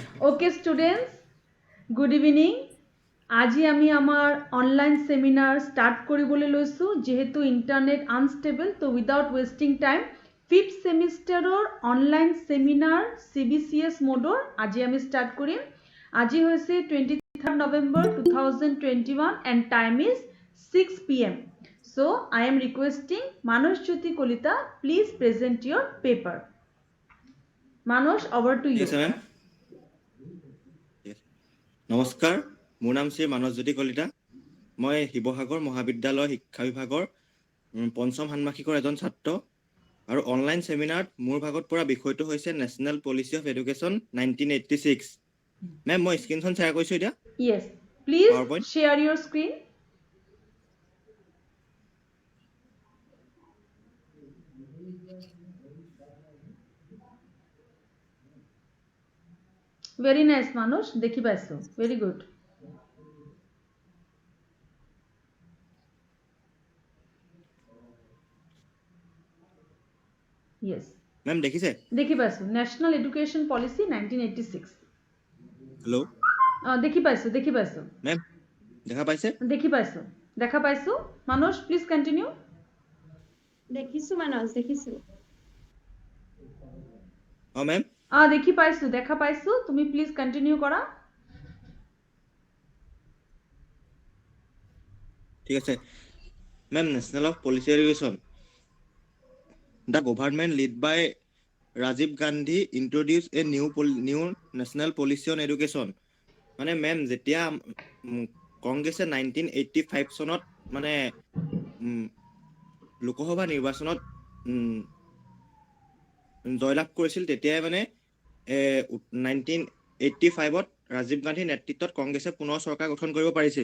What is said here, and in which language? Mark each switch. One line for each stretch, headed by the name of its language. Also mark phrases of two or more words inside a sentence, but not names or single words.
English: Okay, students, good evening.
Assamese: আজি আমি আমাৰ
English: online seminar start
Assamese: কৰিবলৈ লৈছোঁ যেহেতু
English: internet unstable
Assamese: তো
English: without wasting time
Assamese: 5th সেমিষ্টাৰৰ
English: online seminar
Assamese: CBCS মোডৰ আজি আমি স্টার্ট কৰিম। আজি হৈছে
English: 23rd November 2021 and time is 6 PM. So I am requesting Manoj Jyoti Kolita, please present your paper. Manoj, over to you. Yes, ma'am. Yes.
Assamese: নমস্কাৰ, মোৰ নাম শ্ৰী মানসজ্যোতি কলিতা। মই শিৱসাগৰ মহাবিদ্যালয় শিক্ষা বিভাগৰ পঞ্চম ষান্মাসিকৰ এজন ছাত্ৰ আৰু অনলাইন সেমিনাৰত মোৰ ভাগত পৰা বিষয়টো হৈছে
English: National Policy of Education
Assamese: 1986। মেম মই স্ক্ৰীনখন শ্বেয়াৰ কৰিছোঁ এতিয়া।
English: Yes, please PowerPoint. share your screen. Very nice, Manoj.
Assamese: দেখি পাইছো।
English: Very good. Yes.
Assamese: মেম দেখিছে? দেখি পাইছো।
English: National Education Policy 1986.
Assamese: হেল্ল'। দেখি পাইছো। মেম দেখা পাইছে? দেখি পাইছো। দেখা পাইছো। Manoj,
English: please continue.
Assamese: দেখিছো মানস দেখিছো মেম দেখি পাইছো, দেখা পাইছো। তুমি
English: please continue
Assamese: কৰা। ঠিক আছে।
English: ma'am National of Policy Education the Government led by Rajiv Gandhi introduced a new national policy on education.
Assamese: মানে মেম যেতিয়া কংগ্ৰেছে 1985 চনত মানে লোকসভা নিৰ্বাচনত জয়লাভ কৰিছিল তেতিয়াই মানে 1985ত ৰাজীৱ গান্ধীৰ নেতৃত্বত কংগ্ৰেছে পুনৰ চৰকাৰ গঠন কৰিব পাৰিছিল।